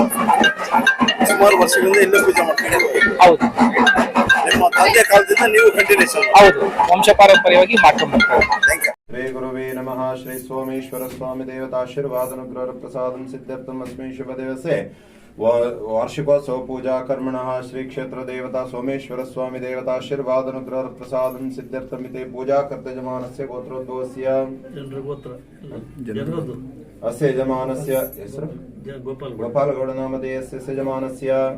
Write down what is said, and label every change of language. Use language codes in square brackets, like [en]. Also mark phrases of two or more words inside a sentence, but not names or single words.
[kn] ಸುಮಾರು ವರ್ಷಗಳಿಂದ ಇಲ್ಲೇ ಪೂಜೆ ಮಾಡ್ತಾರೆ. ಹೌದು, ನಿಮ್ಮ ತಂದೆ ಕಾಲದಿಂದ ನೀವು ಕಂಟಿನ್ಯೂಷನ್? ಹೌದು, ವಂಶ ಪಾರಂಪರ್ಯವಾಗಿ ಮಾಡ್ಕೊಂಡು ಬರ್ತಾರೆ. [sa] ಶ್ರೀ ಗುರುವೇ ನಮಃ. ಶ್ರೀ ಸೋಮೇಶ್ವರ ಸ್ವಾಮಿ ದೇವತಾಶೀರ್ವಾದನುಗ್ರಹ ಪ್ರಸಾದಂ ಸಿದ್ಧಾರ್ಥಂ ಅಸ್ಮೈ ಶುಭ ದಿವಸೆ ವಾರ್ಷಿಕೋತ್ಸವ पूजा कर्मणः श्री क्षेत्र देवता सोमेश्वर स्वामी देवताशीर्वादनुग्रह प्रसादं सिद्ध्यर्थमिते पूजा कर्ते जमानस्य गोत्रोद्भवस्य अस्य यजमानस्य ಹೆಸರು गोपालगौड नामधेयस्य यजमानस्य